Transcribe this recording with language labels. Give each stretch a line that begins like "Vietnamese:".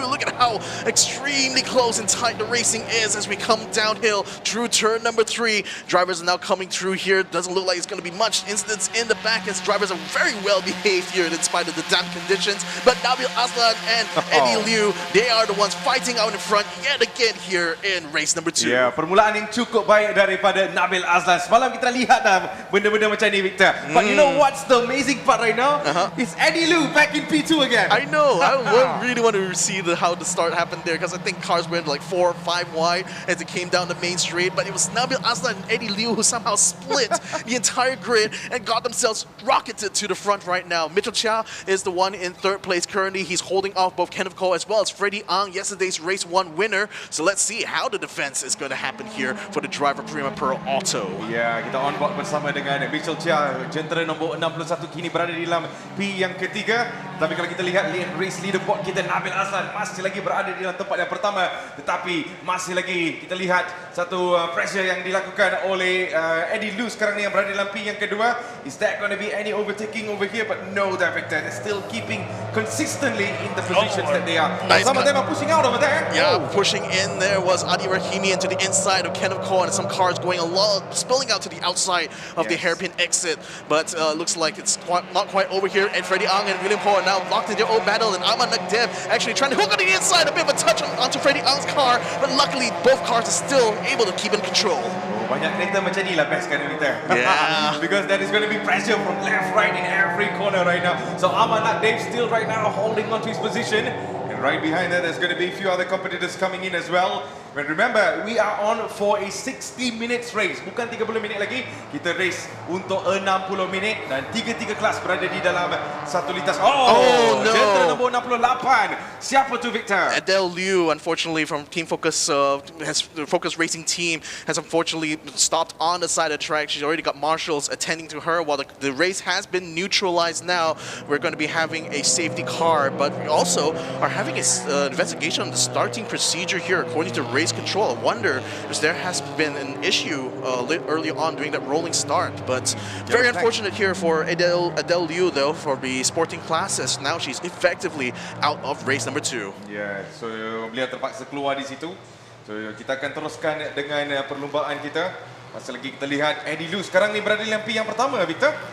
English: Look at how extremely close and tight the racing is as we come downhill through turn number 3. Drivers are now coming through here. Doesn't look like it's going to be much incidents in the back as drivers are very well behaved here in spite of the damp conditions. But Nabil Aslan and Eddie Liu, they are the ones fighting out in front yet again here in race number 2.
Malay: Ya, permulaan yang cukup baik daripada Nabil Aslan. Semalam kita lihat dah benda-benda macam ni, Victor.
English: But you know what's the amazing part right now? It's Eddie Liu back in P2 again. I know. I really want to see how the start happened there, because I think cars went like 4 or 5 wide as it came down the main straight. But it was Nabil Aslan and Eddie Liu who somehow split the entire grid and got themselves rocketed to the front right now. Mitchell Chia is the one in 3rd place currently. He's holding off both Kenneth Cole as well as Freddie Ang, yesterday's race 1 winner. So let's see how the defense is going to happen here for the driver Prima Pearl Auto.
Malay: Ya, kita on board bersama dengan Mitchell Chia, jentera nombor 61 kini berada di dalam P yang ketiga. Tapi kalau kita lihat race leaderboard kita, Nabil Aslan masih lagi berada di dalam tempat yang pertama. Tetapi masih lagi kita lihat satu pressure yang dilakukan oleh Eddie Liu sekarang ni yang berada dalam P yang kedua.
English: Is that going to be any overtaking over here? But no, Victor, they're still keeping consistently in the positions that they are. Nice. Some of them are pushing out over there. Yeah, pushing in there was Adi Rahimi into the inside of Kenneth Cole, and some cars going along, spilling out to the outside of the hairpin exit. But looks like it's not quite over here. And Freddie Ang and William Ho are now locked in their own battle, and Ahmad Nagdev actually trying to hook on the inside, a bit of a touch onto Freddie Ang's car, but luckily both cars are still able to keep in control.
Malay: Banyak kereta macam ni lah best kan, Victor.
English: Yeah. Because there is going to be pressure from left, right in every corner right now. So Ahmad Nagdev still right now holding on to his position. And right behind that, there's going to be a few other competitors coming in as well. But remember, we are on for a 60 minutes race.
Malay: Bukan 30 minit lagi. Kita race untuk 60 minit. Dan 3 kelas berada di dalam satu lintas.
English: Oh no!
Malay: Jentera nombor 68. Siapa tu, Victor?
English: Adele Liu, unfortunately, from Team Focus, the Focus Racing team, has unfortunately stopped on the side of the track. She's already got marshals attending to her. While the race has been neutralized now, we're going to be having a safety car. But we also are having an investigation on the starting procedure here, according to race control. I wonder if there has been an issue early on during that rolling start. But very unfortunate here for Adele Liu, though, for the sporting classes. Now she's effectively out of race number 2. Yeah, so
Malay: beliau terpaksa keluar di situ. So kita akan teruskan dengan perlumbaan kita. Masih lagi kita lihat Eddie Liu sekarang ni berada di dalam P yang pertama, Victor.